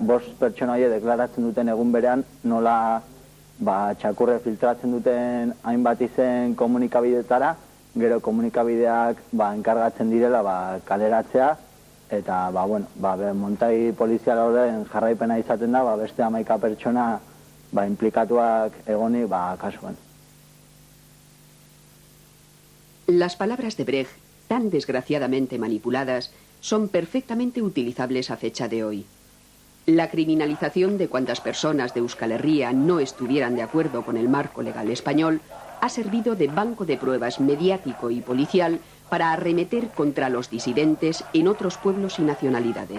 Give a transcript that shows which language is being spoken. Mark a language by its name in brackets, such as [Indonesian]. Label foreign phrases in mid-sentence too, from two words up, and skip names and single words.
[Basque] bost pertsona horiek deklaratzen duten egun berean, nola txakurre filtratzen duten hainbat izen komunikabidetara, gero komunikabideak enkargatzen direla kaleratzea, eta montai polizial horren jarraipena izaten da, beste 11 pertsona implikatuak egonik kasuan. [Spanish] Las palabras de Brecht, tan desgraciadamente manipuladas, son perfectamente utilizables a fecha de hoy. La criminalización de cuantas personas de Euskal Herria no estuvieran de acuerdo con el marco legal español ha servido de banco de pruebas mediático y policial para arremeter contra los disidentes en otros pueblos y nacionalidades.